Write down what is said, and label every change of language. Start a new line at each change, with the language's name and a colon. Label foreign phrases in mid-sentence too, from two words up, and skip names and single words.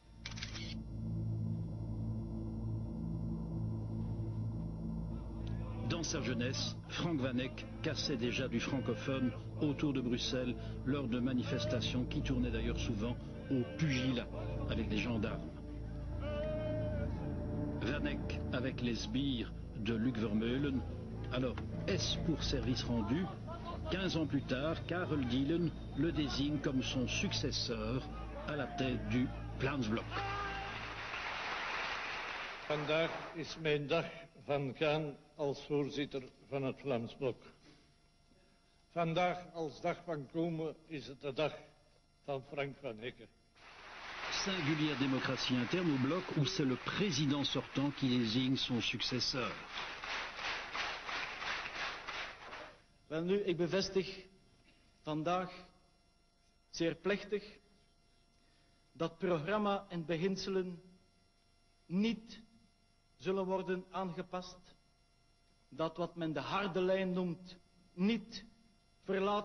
French: Dans sa jeunesse, Frank Van Eck cassait déjà du francophone autour de Bruxelles lors de manifestations qui tournaient d'ailleurs souvent au pugilat avec des gendarmes. Van Eck avec les sbires de Luc Vermeulen. Alors, est-ce pour service rendu? 15 ans plus tard, Karel Dielen le désigne comme son successeur à la tête du Vlaams Blok.
Dutch: Vandaag is mijn dag van gaan als voorzitter van het Vlaams Blok. Vandaag als dag van komen is het de dag van Frank Van Eck.
French: Singulière démocratie interne au bloc où c'est le président sortant qui désigne son successeur.
Dutch: Wel nu, ik bevestig vandaag zeer plechtig dat programma en beginselen niet zullen worden aangepast, dat wat men de harde lijn noemt niet verlaten